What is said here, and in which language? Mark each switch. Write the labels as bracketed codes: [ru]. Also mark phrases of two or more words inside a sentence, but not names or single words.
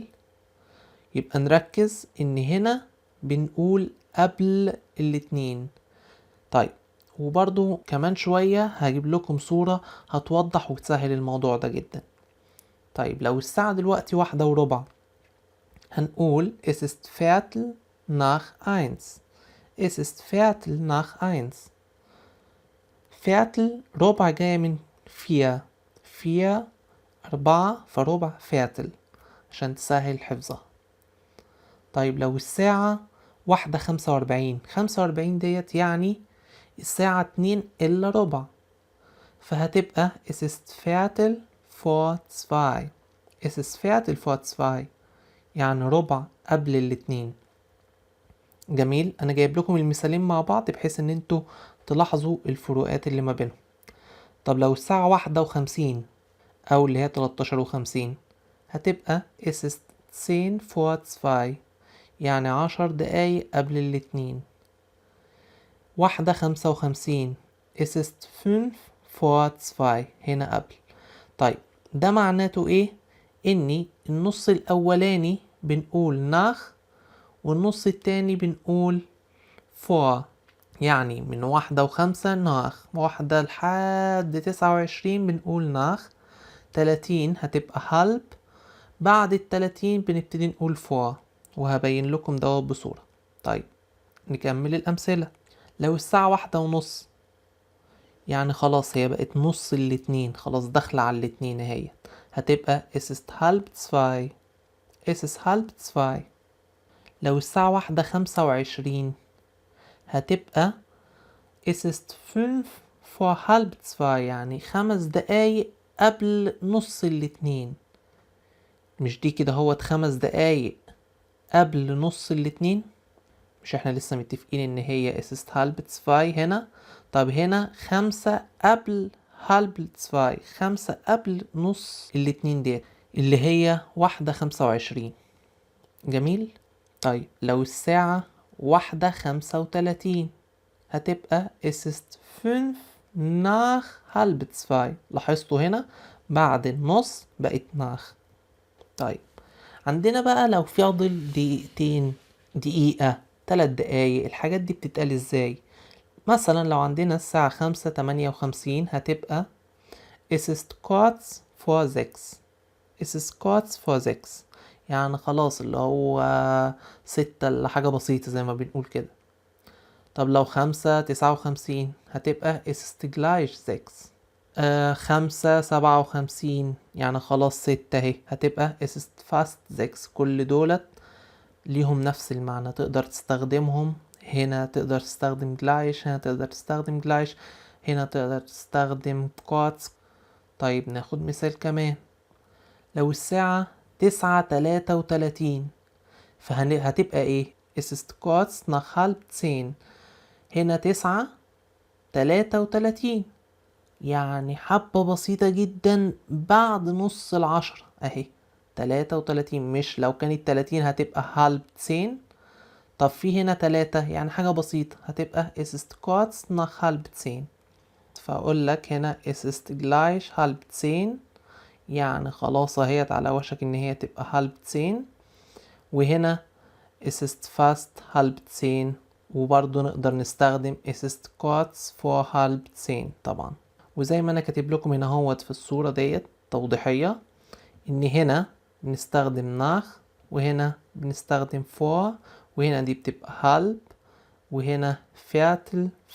[ar] يبقى نركز إن هنا بنقول قبل الاتنين. طيب، وبرضو كمان شوية هجيب لكم صورة هتوضح وتسهل الموضوع ده جدا. طيب، لو الساعة دلوقتي 1:15 هنقول [de] Es ist Viertel nach 1. Es ist Viertel nach 1. Viertel [ar] ربع جاية من 4. 4 فربع Viertel عشان تسهل حفظها. طيب، لو الساعة 1:45 45 ديت يعني الساعة 2:15 فهتبقى [de] Es ist Viertel vor 2. Es ist Viertel vor 2 [ar] يعني ربع قبل الاتنين. جميل. انا جايب لكم المثالين مع بعض بحيث ان انتوا تلاحظوا الفروقات اللي ما بينهم. طب لو الساعة 1:50 او اللي هي 13:50 هتبقى [de] Es ist 10 vor 2 [ar] يعني 10 دقايق قبل الاتنين. [de] 1:55 Es ist 5 vor 2 [ar] هنا قبل. طيب، ده معناته ايه؟ اني النص الاولاني بنقول nach والنص التاني بنقول vor. يعني من 1:05 [de] nach 1 [ar] لحد 29 بنقول nach. 30 هتبقى halb. بعد 30 بنبتدي نقول vor وهبين لكم دوت بصورة. طيب، نكمل الأمثلة. لو الساعة 1:30 يعني خلاص هي بقت نص الاتنين، خلاص داخلة على الاتنين اهي. [de] هتبقى es ist halb zwei. es ist halb zwei. [ar] لو الساعة 1:25 هتبقى [de] es ist 5:30، [ar] يعني 5 دقايق قبل نص الاتنين. مش دي كده هو 5 دقايق قبل نص الاتنين؟ مش احنا لسه متفقين ان هي [de] es ist halb zwei [ar] هنا؟ طب هنا 5 قبل [de] halb zwei، [ar] 5 قبل نص الاتنين دي اللي هي 1:25. جميل. طيب لو الساعة 1:35 هتبقى [de] es ist 5:30. [ar] لاحظتوا هنا بعد النص بقت nach. طيب عندنا بقى لو فاضل دقيقتين، دقيقة، 3 دقايق، الحاجات دي بتتقال ازاي؟ مثلا لو عندنا الساعة 5:58 هتبقى [de] es ist kurz vor 6. es ist kurz vor 6، [ar] يعني خلاص اللي هو 6 إلا حاجة بسيطة زي ما بنقول كده. طب لو 5:59 هتبقى [de] es ist gleich 6. [ar] 5:57 يعني خلاص 6 اهي، هتبقى [de] es ist fast 6. [ar] كل دولت ليهم نفس المعنى، تقدر تستخدمهم هنا، تقدر تستخدم gleich هنا، تقدر تستخدم gleich هنا، تقدر تستخدم kurz. طيب ناخد مثال كمان. لو الساعة 9:33 فهتبقى ايه؟ [de] es ist kurz nach halb 10. [ar] هنا 9:33 يعني حبة بسيطة جدا بعد نص 10 اهي 33. مش لو كانت 30 هتبقى [de] halb 10. [ar] طب في هنا 3 يعني حاجة بسيطة، هتبقى [de] es ist kurz nach halb 10. [ar] فأقول لك هنا [de] es ist gleich halb 10، [ar] يعني خلاص اهيت على وشك ان هي تبقى [de] halb 10. وهنا es ist fast halb 10، [ar] وبرضو نقدر نستخدم [de] es ist kurz vor halb 10 طبعا. [ar] وزي ما انا كاتب لكم هنا هوت في الصورة ديت توضيحية، ان هنا بنستخدم nach، وهنا بنستخدم vor، وهنا دي بتبقى halb، وهنا viertel.